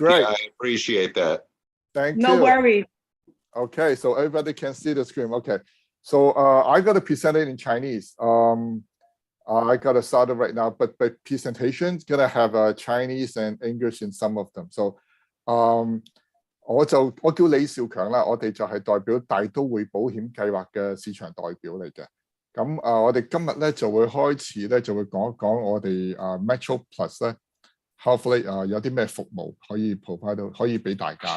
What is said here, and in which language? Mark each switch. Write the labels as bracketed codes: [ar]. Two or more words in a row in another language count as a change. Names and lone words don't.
[en] great. I appreciate that. Thank you. no worries. Okay, so everybody can see the screen. Okay, so I got to present it in Chinese. I got it started right now, but presentation's gonna have Chinese and English in some of them. So， [yue] 我叫李兆強啦，我哋就係代表大都會保險計劃嘅市場代表嚟嘅。咁我哋今日咧就會開始咧就會講一講我哋Metro Plus 咧 ，hopefully 有啲咩服務可以 provide 到，可以俾大家。